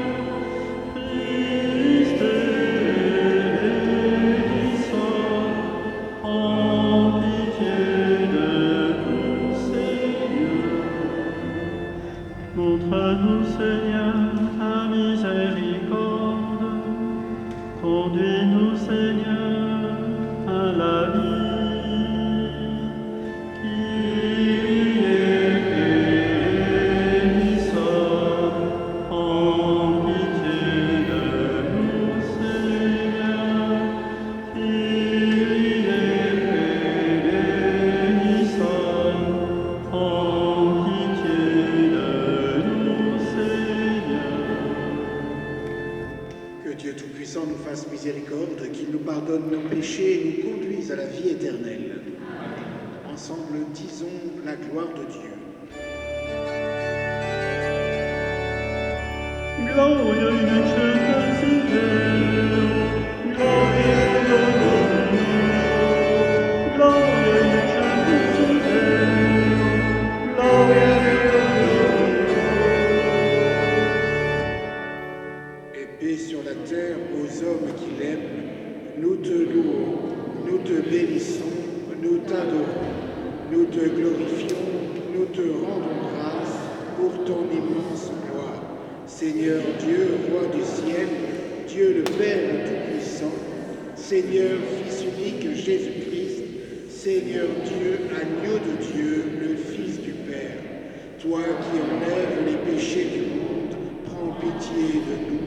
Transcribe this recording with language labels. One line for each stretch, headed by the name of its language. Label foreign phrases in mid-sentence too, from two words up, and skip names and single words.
Greek: Christ eleison,
French: en pitié de nous, Seigneur. Montre-nous, Seigneur, ta miséricorde. Conduis-nous, Seigneur, à la vie.
Greek: Kyrie eleison,
French: en pitié de nous, Seigneur.
Greek: Kyrie eleison,
French: en pitié de nous, Seigneur. Que Dieu Tout-Puissant nous fasse miséricorde, qu'il nous pardonne nos péchés et nous conduise à la vie éternelle. Ensemble, disons la gloire de Dieu.
Latin: Gloria in excelsis Deo, Gloria Deo, Gloria in excelsis Deo, Gloria
French: Et paix sur la terre aux hommes qui l'aiment, nous te louons, nous te bénissons, nous t'adorons, nous te glorifions, nous te rendons grâce pour ton immense gloire. Seigneur Dieu, roi du ciel, Dieu le Père le Tout-Puissant, Seigneur Fils unique Jésus-Christ, Seigneur Dieu, agneau de Dieu, le Fils du Père, toi qui enlèves les péchés du monde, prends pitié de nous.